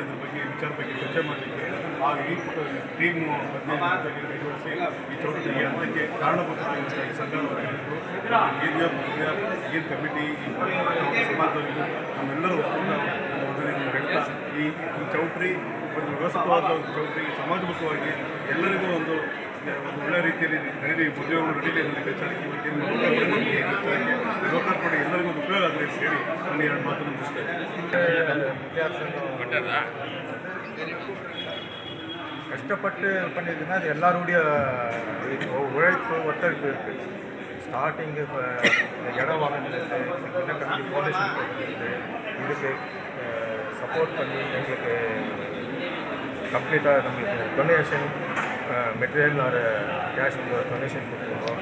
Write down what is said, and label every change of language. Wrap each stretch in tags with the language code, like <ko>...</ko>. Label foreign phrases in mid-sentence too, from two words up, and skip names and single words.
<kn>ಇದ್ರ ಬಗ್ಗೆ ವಿಚಾರ ಬಗ್ಗೆ ಚರ್ಚೆ ಮಾಡಲಿಕ್ಕೆ ಈ ಟೀಮು ಕೈಗೊಳಿಸಿ ಈ ಚೌಟರಿಗೆ ಅದಕ್ಕೆ ಕಾರಣಭೂತರಾಗಿರುವಂಥ ಈ ಸಂಘದ ವಕೀಲರು, ಏನು ಕಮಿಟಿ, ಈ ಸಮಾಜದವರಿಗೂ ನಮ್ಮೆಲ್ಲರೂ ಒಪ್ಪಂದ ಹೇಳ್ತಾ ಈ ಚೌಟ್ರಿ ಒಂದು ವ್ಯವಸ್ಥಿತವಾದ ಒಂದು ಚೌಟ್ರಿ ಸಮಾಜಮುಖವಾಗಿ ಎಲ್ಲರಿಗೂ ಒಂದು ಒಳ್ಳೆಯ ರೀತಿಯಲ್ಲಿ ನಡೀಲಿ, ಮದುವೆಗಳು ನಡೀಲಿ ಅನ್ನೋದಕ್ಕೆ ಲೋಕಾರ್ಪಣೆ ಎಲ್ಲರಿಗೂ ಒಂದು ಉಪಯೋಗ ಆಗಲಿ ಅಂತ ಹೇಳಿ ನಾನು 2 ಮಾತನ್ನು ಮುಗಿಸ್ತೇನೆ.</kn> <ta>கஷ்டப்பட்டு பண்ணியிருக்குன்னா அது எல்லாருடைய உழைப்பு ஒத்துழைப்பு இருக்குது. ஸ்டார்டிங்கு இப்போ இடம் வாங்கினது, சின்ன</ta> <en>company foundation</en> <ta>போட்டுருக்கு, இதுக்கு சப்போர்ட் பண்ணி எங்களுக்கு கம்ப்ளீட்டாக நம்மளுக்கு</ta> <en>donation material or cash donation</en> <ta>கொடுத்துருக்கோம்.</ta>